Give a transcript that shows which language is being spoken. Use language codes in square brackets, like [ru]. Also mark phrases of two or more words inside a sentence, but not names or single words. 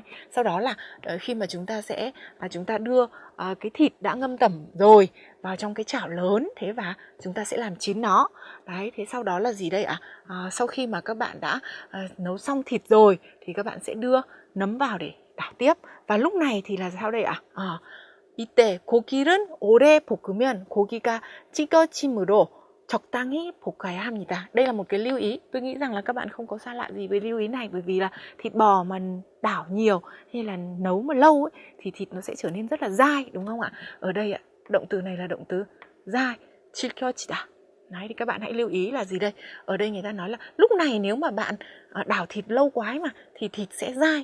[vi] Sau đó là khi mà chúng ta đưa cái thịt đã ngâm tẩm rồi vào trong cái chảo lớn, thế và chúng ta sẽ làm chín nó. Đấy, thế sau đó là gì đây ạ? Sau khi mà các bạn đã nấu xong thịt rồi thì các bạn sẽ đưa nấm vào để đảo tiếp. Và lúc này thì là sao đây ạ? [ko] 이때 고기를 오래 볶으면 고기가 찌개찜으로 적당히 볶아야 합니다. [vi] Đây là một cái lưu ý. Tôi nghĩ rằng là các bạn không có xa lạ gì với lưu ý này, bởi vì là thịt bò mà đảo nhiều hay là nấu mà lâu ấy, thì thịt nó sẽ trở nên rất là dai, đúng không ạ? Ở đây ạ, động từ này là động từ dai, 질겨지다. Đấy, thì các bạn hãy lưu ý là gì đây? Ở đây người ta nói là lúc này nếu mà bạn đảo thịt lâu quá mà thì thịt sẽ dai.